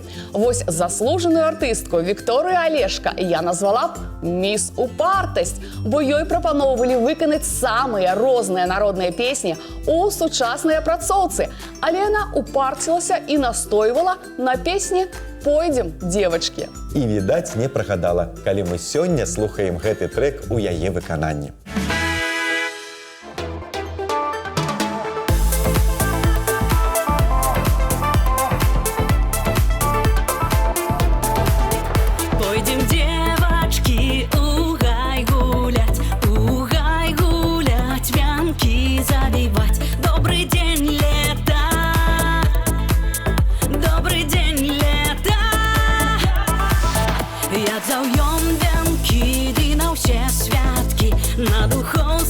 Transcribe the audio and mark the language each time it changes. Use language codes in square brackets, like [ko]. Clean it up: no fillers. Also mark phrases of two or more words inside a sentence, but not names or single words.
[be] Вось заслужаную артыстку Вікторыю Алешка я назвала б «Міс Упартасць», бо ёй прапаноўвалі выканаць самыя розныя народныя песні ў сучаснай апрацоўцы. Але яна упарцілася і настойвала на песні «Пойдзем, девочки». І, відаць, не прагадала, калі мы сёння слухаем гэты трэк у яе выкананні. [ru] Пойдем, девочки, угай гулять, вянки завивать. Добрый день, лето, добрый день, лето. [be] Як заўём вянкі, ды на ўсе святкі, на дух